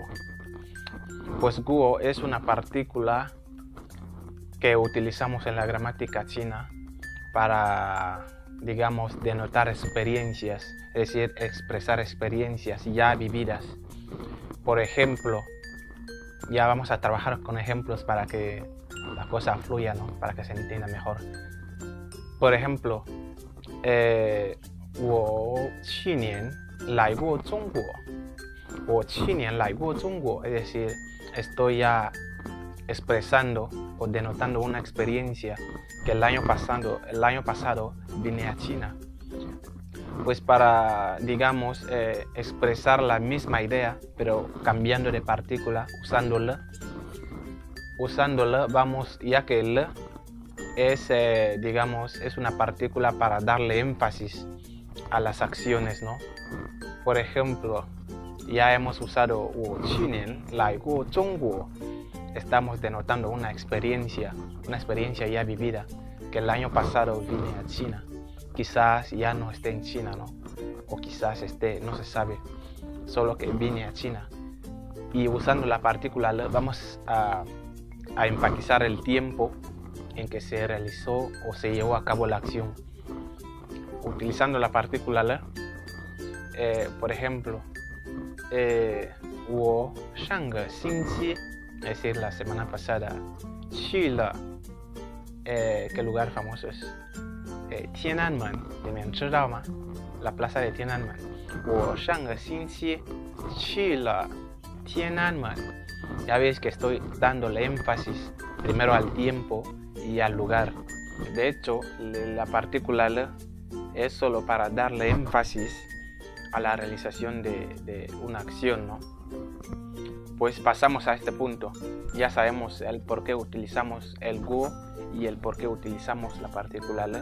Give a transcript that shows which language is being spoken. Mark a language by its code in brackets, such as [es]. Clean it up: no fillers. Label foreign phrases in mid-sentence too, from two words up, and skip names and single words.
[es] Pues guo es una partícula que utilizamos en la gramática china para, digamos, denotar experiencias, es decir, expresar experiencias ya vividas. Por ejemplo, ya vamos a trabajar con ejemplos para que la cosa fluya, ¿no? Para que se entienda mejor. Por ejemplo, [zh] 我去年来过中国. 我去年来过中国, [es] es decir, estoy ya expresando o denotando una experiencia que el año pasado vine a China. Pues para, digamos, expresar la misma idea, pero cambiando de partícula, usándole, vamos, ya que le es, digamos, es una partícula para darle énfasis a las acciones, ¿no? Por ejemplo, ya hemos usado [zh] 我去年来过中国. [es] Estamos denotando una experiencia ya vivida, que el año pasado vine a China. Quizás ya no esté en China, ¿no? O quizás esté, no se sabe, solo que vine a China. Y usando la partícula le vamos a enfatizar el tiempo en que se realizó o se llevó a cabo la acción. Utilizando la partícula le, por ejemplo, [zh] 我上个星期, [es] es decir, la semana pasada, [zh] 去了, [es] ¿qué lugar famoso es? [zh] 天安门, ¿你们知道吗? [es] La plaza de Tiananmen. [zh] 我上个星期去了天安门. [es] Ya veis que estoy dándole énfasis primero al tiempo y al lugar. De hecho, la partícula le es solo para darle énfasis a la realización de una acción, ¿no? Pues pasamos a este punto. Ya sabemos el por qué utilizamos el guo y el por qué utilizamos la partícula le.